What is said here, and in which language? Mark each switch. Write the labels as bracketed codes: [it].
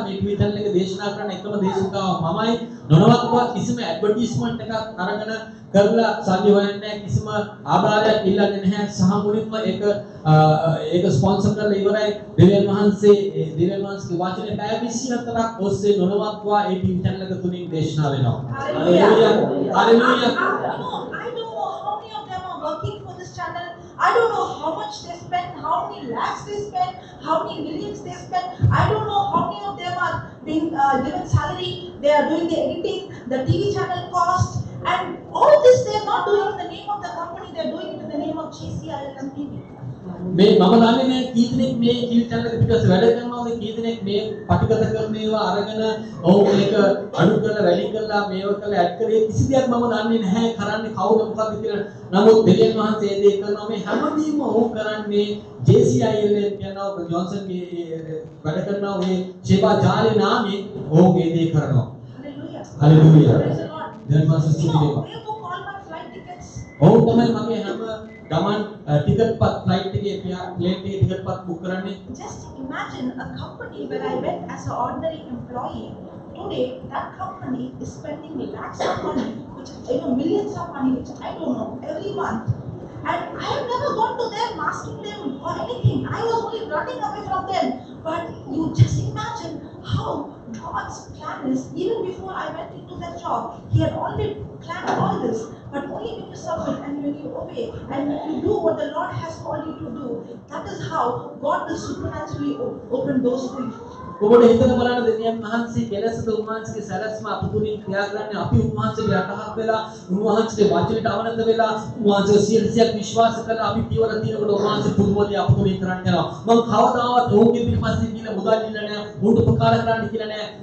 [si] මේ TV channel එක දේශනා කරන එකම දේශකව මමයි. නොනවත්ව කිසිම ඇඩ්වර්ටයිස්මන්ට් එකක් අරගෙන කරලා සල්ලි හොයන්නේ නැහැ. කිසිම ආධාරයක් ඉල්ලන්නේ නැහැ. සහ මුලින්ම ඒක ස්පොන්සර් කරලා ඉවරයි. දෙවියන් වහන්සේගේ වචනේ පැය 24ක් ඔස්සේ නොනවත්ව ඒ ටීවී channel එක තුලින් දේශනා වෙනවා. [en] Hallelujah. Hallelujah. I don't know how many of them are working for this channel. I don't know how much they spend, how many lakhs they spend, how many millions they spend. I don't know how many of them are being given salary. They are doing the editing, the TV channel cost, and all this they are not doing in the name of the company. They are doing it in the name of GCILM TV. [si] මේ මම දන්නේ නැහැ කී දෙනෙක් මේ TV channel එක පිටස්ස වැඩ කරනවද කී දෙනෙක් මේ පටිගත කරන ඒවා අරගෙන ඔව් මේක අඩු කරලා වැඩි කරලා මේව කරලා ඇඩ් කරේ කිසි දෙයක් මම දන්නේ නැහැ කරන්නේ කවුද මොකද්ද කියලා. නමුත් දෙවියන් වහන්සේ ඒ දේ කරනවා මේ හැමදේම ඔව් කරන්නේ JCIL කියනවා ජොන්සන්ගේ වැඩ කරනවා මේ සේවා ජාලේ නාමයෙන් ඔව් ඒ දේ කරනවා. [en] Hallelujah. Hallelujah. Praise the Lord. [si] දෙවියන් වහන්සේ ස්තුති [en] You [si] වේවා. [en] know, they book all my flight tickets. [si] ඔව් තමයි මගේ හැම ගමන් ටිකට් පත් ෆ්ලයිට් එකේ ප්ලේන් එකේ ටිකට් පත් බුක් කරන්නේ. [en] Just imagine a company where I went as an ordinary employee. Today, that company is spending lakhs of money, which millions of money, which I don't know, every month. And I have never gone to them asking them for anything. I was only running away from them. But you just imagine how God's plan is. Even before I went into that job, He had already planned all this. But only when you submit and when you obey and when you do what the Lord has called you to do, that is how God will supernaturally open doors for you. [si] ඔබට හිතන බලන්න දෙවියන් වහන්සේ කෙලෙසද උන්වහන්සේගේ සැලැස්ම අප තුලින් ක්‍රියා කරන්නේ අපි උන්වහන්සේගේ යටහත් වෙලා උන්වහන්සේගේ වචනයට අවනත වෙලා උන්වහන්සේ 100% විශ්වාස කරලා අපි පියවර තියනකොට උන්වහන්සේ පුදුමදී අප තුලින් කරන්න යනවා. මම කවදාවත් ඔවුන්ගේ පිටපස්සේ ගිහලා මුදල් ඉල්ලන්නේ නැහැ. උන්ට උපකාර කරන්න කියලා නැහැ.